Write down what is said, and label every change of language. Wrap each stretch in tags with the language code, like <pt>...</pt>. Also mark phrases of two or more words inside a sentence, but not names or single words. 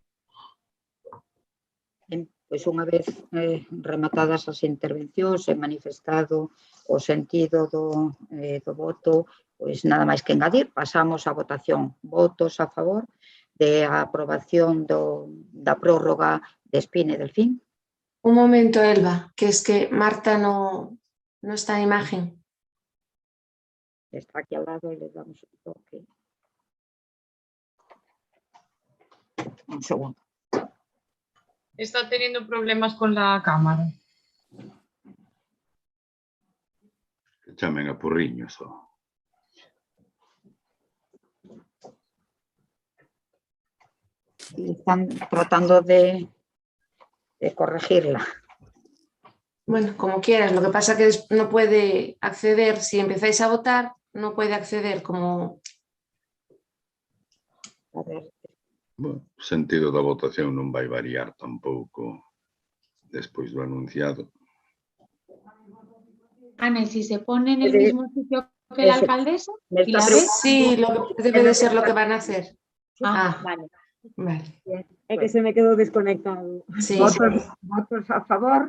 <gl>Pois unha vez rematadas as intervencións e manifestado o sentido do voto, pois nada máis que engadir, pasamos á votación. Votos a favor de a aprobación da prórroga de Espine e Delfín.</gl> <es>Un momento, Elba, que es que Marta no está en imagen. Está aquí al lado y le damos un toque. Un segundo. Está teniendo problemas con la cámara.</es> <gl>Que chamen a Porriños, o...</gl> <es>Y están tratando de corregirla. Bueno, como quieras, lo que pasa que no puede acceder, si empezáis a votar, no puede acceder como... A ver.</es> <gl>Bueno, o sentido da votación non vai variar tampouco despois do anunciado.</gl> <es>Ana, ¿y si se pone en el mismo sitio que la alcaldesa? ¿Y la ve? Sí, debe de ser lo que van a hacer. Vale. Vale. Es que se me quedó desconectado. Sí, Votos a favor.</es>